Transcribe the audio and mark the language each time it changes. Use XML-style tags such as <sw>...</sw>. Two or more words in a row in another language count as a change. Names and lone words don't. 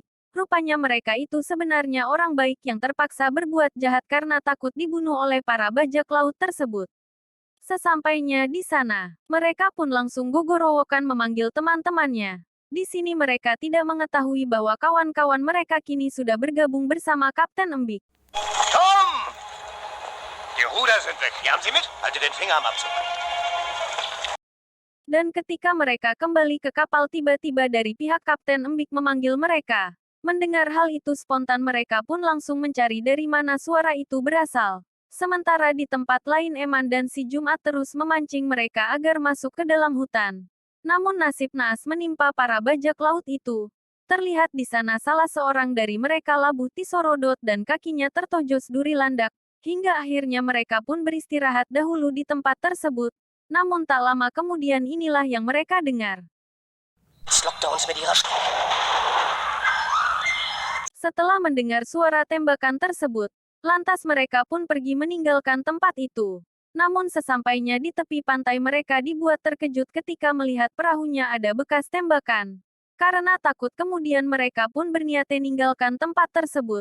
<id>Rupanya mereka itu sebenarnya orang baik yang terpaksa berbuat jahat karena takut dibunuh oleh para bajak laut tersebut. Sesampainya di sana, mereka pun langsung gogorowokan memanggil teman-temannya. Di sini mereka tidak mengetahui bahwa kawan-kawan mereka kini sudah bergabung bersama Kapten Embik.</id> <de>Tom! Die Ruder sind weg. Die haben Sie mit? Halte den Finger am Abzug.</de> <id>Dan ketika mereka kembali ke kapal tiba-tiba dari pihak Kapten Embik memanggil mereka. Mendengar hal itu spontan mereka pun langsung mencari dari mana suara itu berasal. Sementara di tempat lain Eman dan si Jumat terus memancing mereka agar masuk ke dalam hutan. Namun nasib naas menimpa para bajak laut itu. Terlihat di sana salah seorang dari mereka</id> <su>labuh tisorodot</su> <id>dan kakinya tertojos duri landak, hingga akhirnya mereka pun beristirahat dahulu di tempat tersebut. Namun tak lama kemudian inilah yang mereka dengar.</id> <de>Jetzt lockt er uns mit ihrer Strom.</de> <id>Setelah mendengar suara tembakan tersebut, lantas mereka pun pergi meninggalkan tempat itu. Namun sesampainya di tepi pantai mereka dibuat terkejut ketika melihat perahunya ada bekas tembakan. Karena takut kemudian mereka pun berniat meninggalkan tempat tersebut.</id>